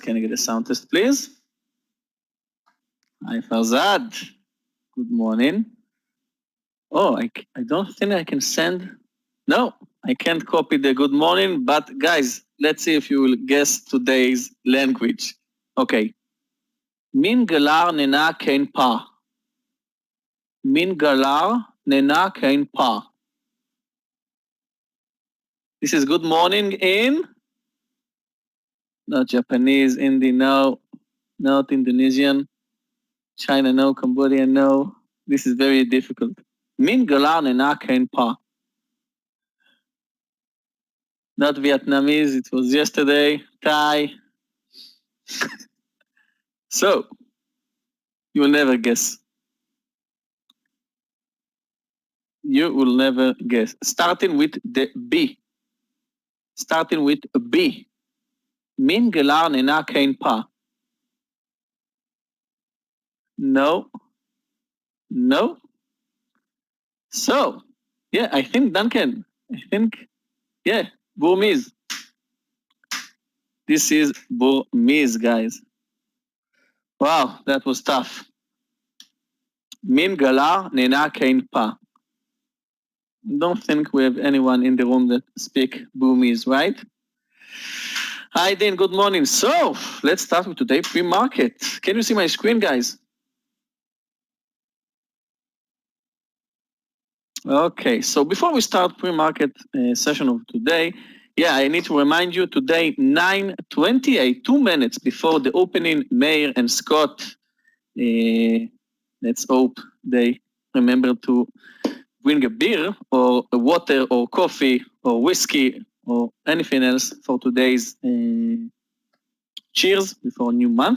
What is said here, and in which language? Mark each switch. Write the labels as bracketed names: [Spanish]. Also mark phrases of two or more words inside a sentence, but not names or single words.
[English] Can I get a sound test, please? Hi, Farzad. Good morning. Oh, I don't think I can send. No, I can't copy the good morning, but guys, let's see if you will guess today's language. [Burmese] Okay. မင်္ဂလာ နံနက်ခင်း ပါ. မင်္ဂလာ နံနက်ခင်း ပါ. [English] This is good morning in not Japanese, Hindi, no, not Indonesian, China, no, Cambodia, no. This is very difficult. [Burmese] မင်္ဂလာ နံနက်ခင်း ပါ. [English] Not Vietnamese, it was yesterday. Thai. So, you will never guess. You will never guess. Starting with the B. Starting with a B. [Burmese] မင်္ဂလာ နံနက်ခင်း ပါ. [English] No. No. So, yeah, I think Duncan. Yeah, Burmese. This is Burmese, guys. Wow, that was tough. [Burmese] မင်္ဂလာ နံနက်ခင်း ပါ. [English] Don't think we have anyone in the room that speak Burmese, right? Hi, Dean. Good morning. So, let's start with today's pre-market. Can you see my screen, guys? Okay, so before we start pre-market session of today, yeah, I need to remind you today, 9:28, 2 minutes before the opening, Meir and Scott, let's hope they remember to bring a beer or a water or coffee or whiskey or anything else for today's cheers before a new month.